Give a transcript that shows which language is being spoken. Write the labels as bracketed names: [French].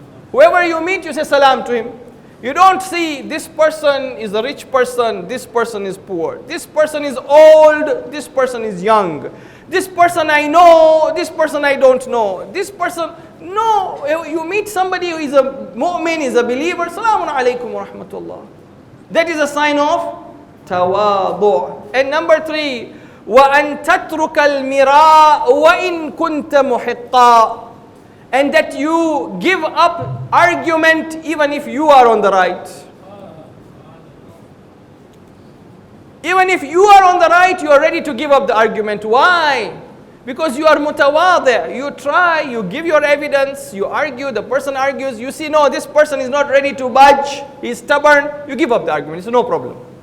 [English] Whoever you meet, you say salam to him. You don't see this person is a rich person, this person is poor, this person is old, this person is young, this person I know, this person I don't know, this person, no. You meet somebody who is a mu'min, is a believer, Salamun alaykum wa rahmatullah. That is a sign of tawadu'. And number 3, [Arabic] وَأَن تَتْرُكَ الْمِرَاءَ وَإِن كُنْتَ مُحِقًّا. [English] And that you give up argument even if you are on the right. Even if you are on the right, you are ready to give up the argument. Why? Because you are mutawadi'. You try, you give your evidence, you argue, the person argues, you see, no, this person is not ready to budge, he is stubborn, you give up the argument, it's no problem.